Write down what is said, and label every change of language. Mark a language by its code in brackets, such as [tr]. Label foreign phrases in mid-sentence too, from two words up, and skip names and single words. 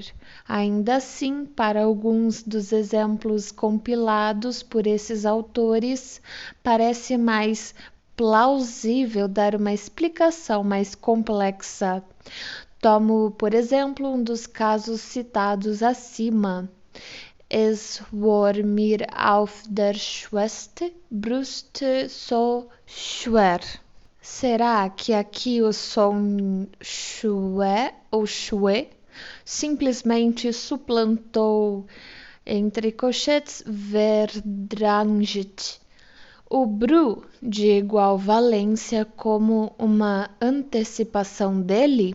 [pt] Ainda assim, para alguns dos exemplos compilados por esses autores, parece mais plausível dar uma explicação mais complexa. Tomo, por exemplo, um dos casos citados acima. [de] Es war mir auf der schweste Brust so schwer. [pt] Será que aqui o som schwe ou schwe simplesmente suplantou, entre colchetes, verdranget, o bru de igual valência como uma antecipação dele?